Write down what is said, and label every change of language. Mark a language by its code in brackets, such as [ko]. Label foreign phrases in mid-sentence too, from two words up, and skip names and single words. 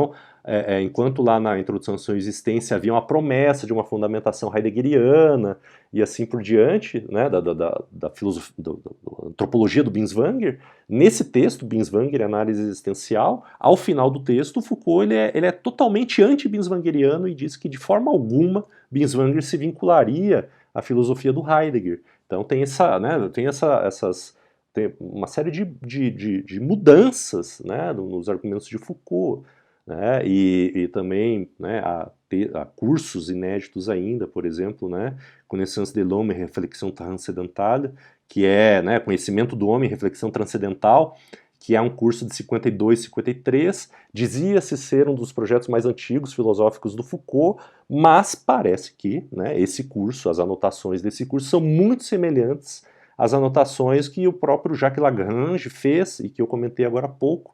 [pt] Então, enquanto lá na Introdução à Sua Existência havia uma promessa de uma fundamentação heideggeriana e assim por diante, né, da filosofia, da antropologia do Binswanger, nesse texto, Binswanger, Análise Existencial, ao final do texto, Foucault ele é totalmente anti-binswangeriano e diz que de forma alguma Binswanger se vincularia à filosofia do Heidegger. Então tem tem uma série de mudanças, né, nos argumentos de Foucault, né, e também, né, há cursos inéditos ainda, por exemplo, né, [fr] Connaissance de l'homme et réflexion transcendantale, [pt] que é, né, Conhecimento do Homem e Reflexão Transcendental, que é um curso de 52, 53, dizia-se ser um dos projetos mais antigos filosóficos do Foucault, mas parece que, né, esse curso, as anotações desse curso são muito semelhantes às anotações que o próprio Jacques Lagrange fez e que eu comentei agora há pouco.